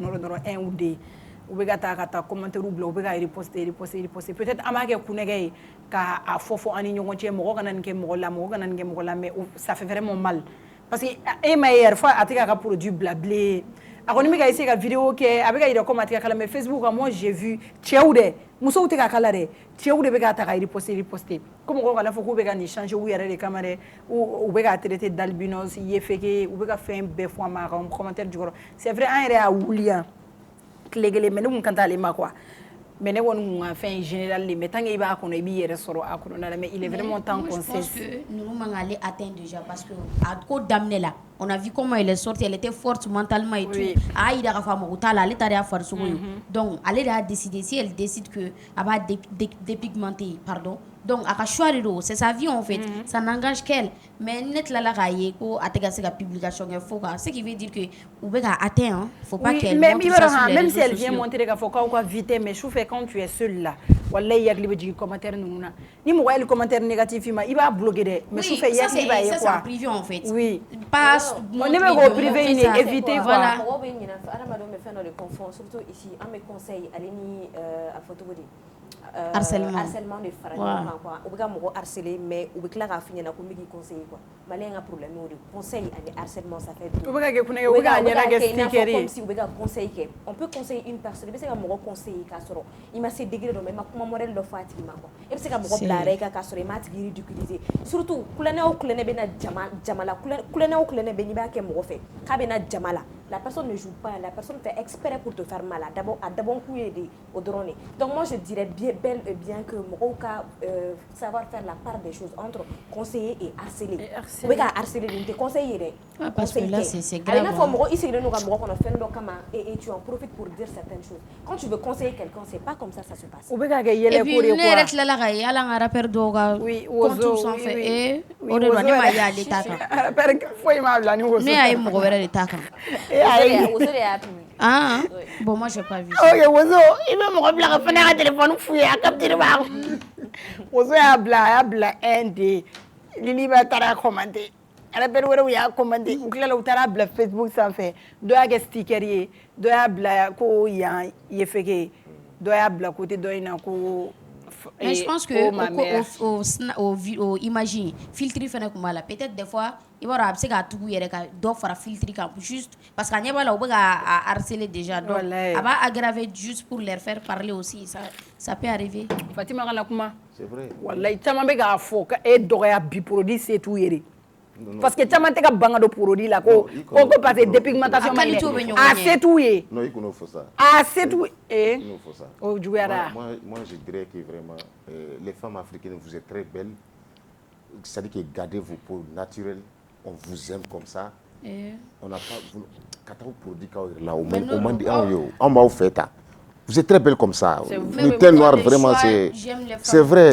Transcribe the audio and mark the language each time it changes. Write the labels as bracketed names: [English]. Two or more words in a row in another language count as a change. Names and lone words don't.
[Bambara] nɔrɔ dɔrɔn 1 ou 2 u bɛ ka taa commentaire bila u bɛ ka reposter peut-être an b'a kɛ kunnɛgɛ ye k'a fɔ an ni ɲɔgɔn cɛ mɔgɔ kana nin kɛ mɔgɔ la mɔgɔ kana nin kɛ mɔgɔ la [French] mais ça fait vraiment mal parce que [Bambara] e ma ye yɛrɛ fɔ a tɛ k'a ka produit bila bilen a kɔni bɛ ka essayer ka vidéo kɛ a bɛ ka yira comme a tɛ ka kala mais Facebook kan [French] moi j'ai vu [Bambara] cɛw dɛ musow tɛ ka kala dɛ cɛw de bɛ ka ta ka reposter ko mɔgɔw kana fɔ k'u bɛ ka nin changer u yɛrɛ de kama dɛ u bɛ ka [French] traiter d'albinos [Bambara] yefeke u bɛ ka fɛn bɛɛ fɔ a ma a ka commentaire jukɔrɔ [French] c'est vrai [Bambara] an yɛrɛ y'a wuli yan tile kelen mais ne kun kan t'ale ma quoi mais ne kɔni kun ka fɛn général de [French] mais tant que [Bambara] i b'a kɔnɔ i b'i yɛrɛ sɔrɔ a kɔnɔna la [French] mais il est vraiment temps qu'on cesse. Je pense que nous man aller atteindre déjà parce que à [Bambara] ko daminɛ la [French] on a vu comment elle est sortie elle était forte mentalement et tout [Bambara] a yira k'a fɔ a mago t'a la ale ta de y'a farisogo ye [French] donc [Bambara] ale de y'a [French] décidé si elle décide que [Bambara] a b'a [French] dépigmenter pardon donc [Bambara] a ka choix de don [French] c'est sa vie en fait ça n'engage qu'elle [Bambara] mais ne tilala k'a ye ko a tɛ ka se ka publication kɛ fo ka [French] ce qui veut dire que [Bambara] u bɛ ka [French] atteindre hein faut pas qu'elle montre ça sur les même réseaux si elle vient sociaux. [Bambara] montrer k'a fɔ k'aw ka vite mais su fɛ [French] quand tu es seul là [Bambara] wallahi yakili bɛ jigin commentaire ninnu na ni mɔgɔ ye [French] commentaire négatif [Bambara] ma i b'a bloquer dɛ mais su fɛ yakili b'a ye [French] ça c'est quoi en privé en fait oui pas [Bambara] ne bɛ k'o privé in de éviter quoi [French] voilà [Bambara] mɔgɔw bɛ ɲinɛ adamadenw bɛ fɛn dɔ de confond surtout ici an bɛ conseil ale ni a fɔ cogo di harcèlement de fara ɲɔgɔn kan quoi u bɛ ka mɔgɔ harceler mais u bɛ tila k'a f'i ɲɛna ko n bɛ k'i conseiller quoi maliyɛn ka problème y'o de conseil ani harcèlement [French] ça fait deux [Bambara] u bɛ ka kɛ kunnɛgɛ u bɛ k'a ɲɛna kɛ sticker ye comme si u bɛ ka conseil kɛ [French] on peut conseiller une personne [Bambara] i bɛ se ka mɔgɔ conseiller k'a sɔrɔ i ma se degré dɔ ma i ma kuma modèle dɔ fɔ a tigi ma quoi i bɛ se ka mɔgɔ bila a yɛrɛ kan k'a sɔrɔ i m'a tigi ridiculiser surtout kulonkɛ o kulonkɛ bɛ na jama la kulonkɛ o kulonkɛ bɛ n'i b'a kɛ mɔgɔ fɛ k'a bɛ na jama la [French] la personne ne joue pas la personne fait exprès pour te faire mal [Bambara] a dabɔ kun ye de o dɔrɔn de [French] donc moi je dirais bel et bien que [Bambara] mɔgɔw ka [French] savoir faire la part des choses entre conseiller et harceler [Bambara] u bɛ ka harceler de n tɛ conseil ye dɛ [French] parce que là c'est [Bambara] a [French] grave [Bambara] bɛ n'a fɔ mɔgɔ i sigilen don ka mɔgɔ kɔnɔ fɛn dɔ kama [French] et tu en profites pour dire certaines choses quand tu veux conseiller quelqu'un c'est pas comme ça se passe [Bambara] u bɛ ka kɛ [French] et [Bambara] yɛlɛ [French] puis [Bambara] ko de ne yɛrɛ [French] quoi [Bambara] tilala ka ye hali an ka rappeur dɔw ka compte sanfɛ o de don ne ma ye ale ta kan rappeur foyi m'a bila ni woso ne y'a ye mɔgɔ wɛrɛ de ta kan woso de y'a publié [French] ah bon moi j'ai pas vu [Bambara] ok woso i bɛ mɔgɔ bila ka fana ka téléphone f'u ye a capture b'a woso y'a bila un de Lili b'a taara commenter rappeur wɛrɛw y'a commenter u tilala u taara bila Facebook sanfɛ dɔ y'a kɛ sticker ye dɔ y'a bila ko yan yefeke dɔ y'a bila côté dɔ in na ko [French] mais je pense que au imagine [Bambara] filtre fana tun b'a la [French] peut-être des fois [Bambara] i b'a dɔn a bɛ se k'a tugu yɛrɛ ka dɔ fara filtre kan [French] juste parce que [Bambara] a ɲɛ b'a la u bɛ ka harceler déjà donc a b'a aggraver [French] juste pour leur faire parler aussi ça peut arriver [Bambara] Fatima kana kuma [French] c'est vrai [Bambara] wallahi caman bɛ k'a fɔ k'e dɔgɔya bi produit se t'u ye de [French] parce que [Bambara] caman tɛ ka banga do produit la ko parce que dépigmentation ma ɲɛ se t'u ye [French] non il faut ça [Bambara] se t'u ye [French] il faut ça [Bambara] o juguyara [French] moi je dirais que vraiment les femmes africaines vous êtes très belles, c'est-à-dire que gardez vos peaux naturelles, on vous aime comme ça. On n'a pas quand on produit là au moins on fait ça. Vous êtes très belle comme ça. Le teint noir, vraiment, c'est vrai.